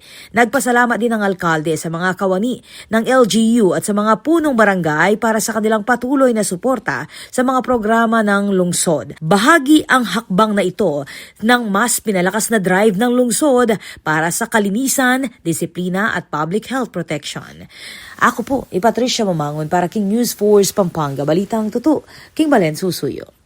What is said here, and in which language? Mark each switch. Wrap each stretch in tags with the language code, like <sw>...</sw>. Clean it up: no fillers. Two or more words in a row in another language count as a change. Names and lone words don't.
<tl>Nagpasalamat din ang alkalde sa mga kawani ng LGU at sa mga punong barangay para sa kanilang patuloy na suporta sa mga programa ng lungsod. Bahagi ang hakbang na ito ng mas pinalakas na drive ng lungsod para sa kalinisan, disiplina at</tl> <en>public health protection.</en> <tl>Ako po,</tl> <pam>Patricia Mamangon para King News Force Pampanga, Balitang Tutu, King Balen Susuyo.</pam>